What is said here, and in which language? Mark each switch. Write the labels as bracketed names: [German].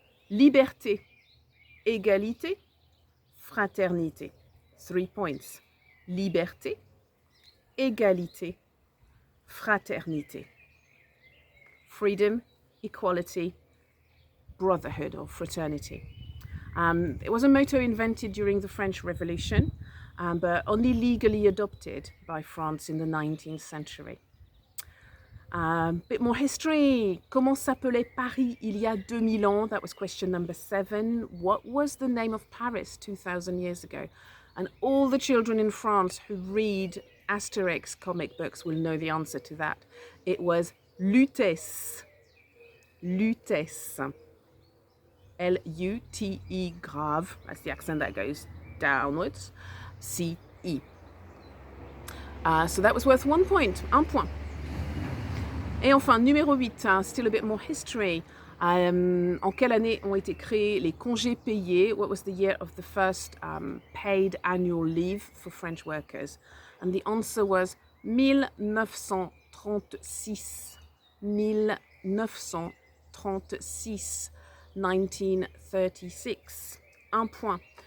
[French] Liberté, égalité, fraternité. 3 points. Liberté, égalité, fraternité. [English] Freedom, equality, brotherhood or fraternity. It was a motto invented during the French Revolution, but only legally adopted by France in the 19th century. Bit more history. [French] Comment s'appelait Paris il y a 2000 ans? [English] That was question number 7. What was the name of Paris 2000 years ago? And all the children in France who read Asterix comic books will know the answer to that. It was Lutèce. Lutèce. L-U-T-E grave. That's the accent that goes downwards. C-E. So that was worth 1 point. [French] Un point. Et enfin, numéro 8, [English] still a bit more history. [French] En quelle année ont été créés les congés payés? [English] What was the year of the first paid annual leave for French workers? And the answer was 1936. 1936. 1936. [French] Un point.